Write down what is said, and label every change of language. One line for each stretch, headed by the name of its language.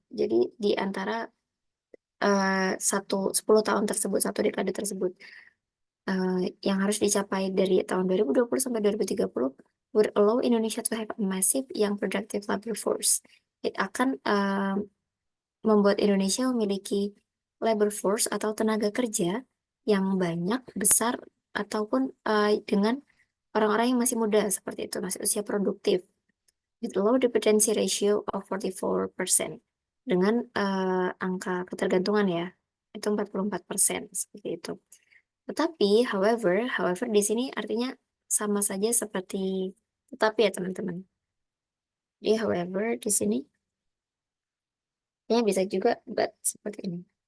Indonesian: Jadi di antara 10 tahun tersebut, satu dekade tersebut, yang harus dicapai dari tahun 2020 sampai 2030
English: would allow Indonesia to have a massive young productive labor force.
Indonesian: It akan membuat Indonesia memiliki labor force atau tenaga kerja yang banyak, besar, ataupun dengan orang-orang yang masih muda seperti itu, masih usia produktif.
English: With low dependency ratio of 44%.
Indonesian: Dengan angka ketergantungan ya, itu 44% seperti itu. Tetapi, however di sini artinya sama saja seperti tetapi ya teman-teman. Jadi however di sini ya bisa juga but seperti ini.